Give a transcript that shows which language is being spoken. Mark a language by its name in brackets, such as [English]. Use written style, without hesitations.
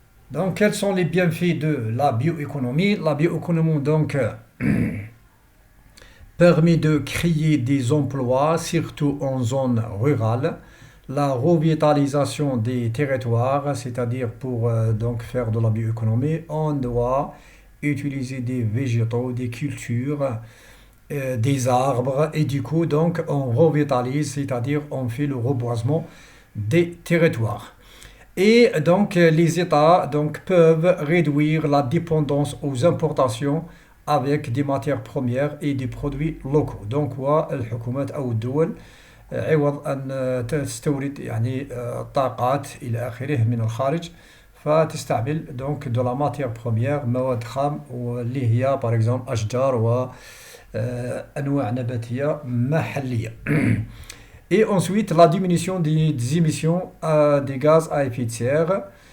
[French] Donc quels sont les bienfaits de la bioéconomie? La bioéconomie donc permet de créer des emplois, surtout en zone rurale, la revitalisation des territoires, c'est-à-dire pour donc faire de la bioéconomie, on doit utiliser des végétaux, des cultures, des arbres, et du coup donc on revitalise, c'est-à-dire on fait le reboisement des territoires. Et donc les États donc, peuvent réduire la dépendance aux importations avec des matières premières et des produits locaux. Donc [Arabic] والحكومات أو الدول عوض أن تستورد يعني طاقات إلى آخره من الخارج فتستعمل [French] donc de la matière première [Arabic] مواد خام واللي هي [French] par exemple [Arabic] أشجار وأنواع نباتية محلية. [French] Et ensuite la diminution des émissions des gaz à effet de serre.